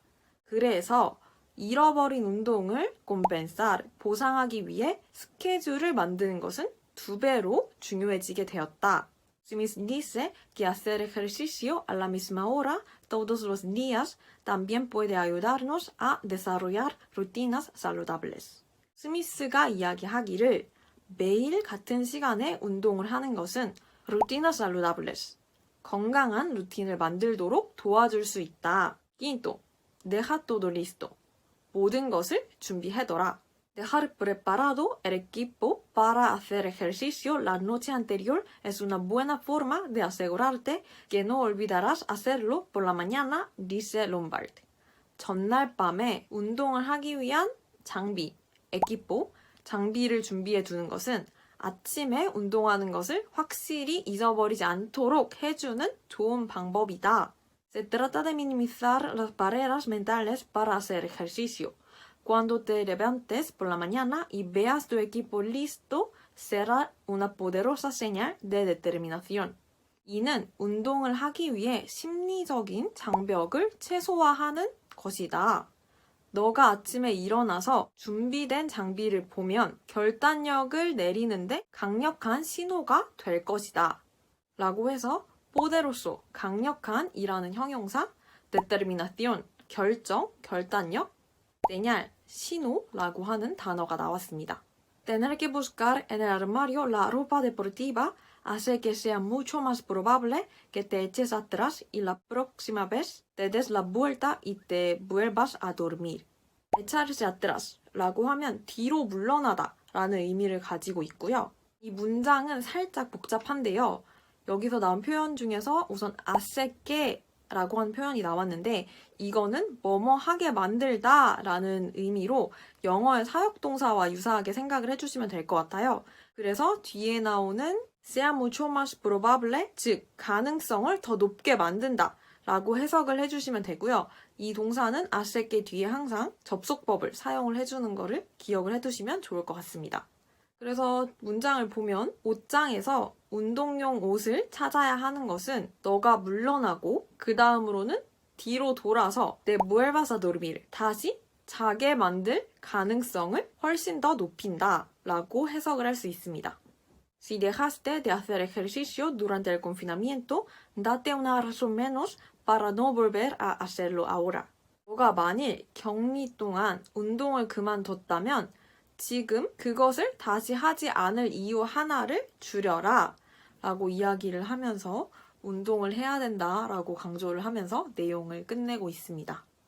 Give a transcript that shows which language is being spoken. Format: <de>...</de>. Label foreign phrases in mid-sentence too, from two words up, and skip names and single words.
<ko>그래서 잃어버린 운동을 compensar, 보상하기 위해 스케줄을 만드는 것은 2배로 중요해지게 되었다.</ko> <es>Smith dice que hacer ejercicio a la misma hora todos los días también puede ayudarnos a desarrollar rutinas saludables.</es> <ko>스미스가 이야기하기를 매일 같은 시간에 운동을 하는 것은</ko> <es>rutinas saludables,</es> <ko>건강한 루틴을 만들도록 도와줄 수 있다.</ko> <es>Quinto, deja todo listo.</es> <ko>모든 것을 준비해둬라.</ko> <es>Dejar preparado el equipo para hacer ejercicio la noche anterior es una buena forma de asegurarte que no olvidarás hacerlo por la mañana, dice Lombard.</es> <ko>전날 밤에 운동을 하기 위한 장비, equipo, 장비를 준비해 두는 것은 아침에 운동하는 것을 확실히 잊어버리지 않도록 해주는 좋은 방법이다.</ko> <es>Se trata de minimizar las barreras mentales para hacer ejercicio. Cuando te levantes por la mañana y veas tu equipo listo, será una poderosa señal de determinación.</es> <ko>이는 운동을 하기 위해 심리적인 장벽을 최소화하는 것이다. 너가 아침에 일어나서 준비된 장비를 보면 결단력을 내리는데 강력한 신호가 될 것이다. 라고 해서 poderoso, 강력한 이라는 형용사, determinación, 결정, 결단력, señal, 신호라고 하는 단어가 나왔습니다.</ko> <es>Tener que buscar en el armario la ropa deportiva hace que sea mucho más probable que te eches atrás y la próxima vez te des la vuelta y te vuelvas a dormir. echarse atrás</es> <ko>라고 하면 뒤로 물러나다 라는 의미를 가지고 있고요. 이 문장은 살짝 복잡한데요. 여기서 나온 표현 중에서 우선</ko> <es>hace que</es> <ko>라고 하는 표현이 나왔는데 이거는 뭐뭐 하게 만들다 라는 의미로 영어의 사역동사와 유사하게 생각을 해주시면 될 것 같아요. 그래서 뒤에 나오는</ko> <es>sea mucho más probable,</es> <ko>즉 가능성을 더 높게 만든다 라고 해석을 해주시면 되고요. 이 동사는</ko> <es>hace que</es> <ko>뒤에 항상 접속법을 사용을 해주는 거를 기억을 해두시면 좋을 것 같습니다. 그래서 문장을 보면 옷장에서 운동용 옷을 찾아야 하는 것은 너가 물러나고 그 다음으로는 뒤로 돌아서 내</ko> <es>vuelvas a dormir,</es> <ko>다시 자게 만들 가능성을 훨씬 더 높인다 라고 해석을 할 수 있습니다.</ko> <es>Si dejaste de hacer ejercicio durante el confinamiento, date una razón menos para no volver a hacerlo ahora.</es> <ko>너가 만일 격리 동안 운동을 그만뒀다면 지금 그것을 다시 하지 않을 이유 하나를 줄여라 라고 이야기를 하면서 운동을 해야 된다라고 강조를 하면서 내용을 끝내고 있습니다.</ko>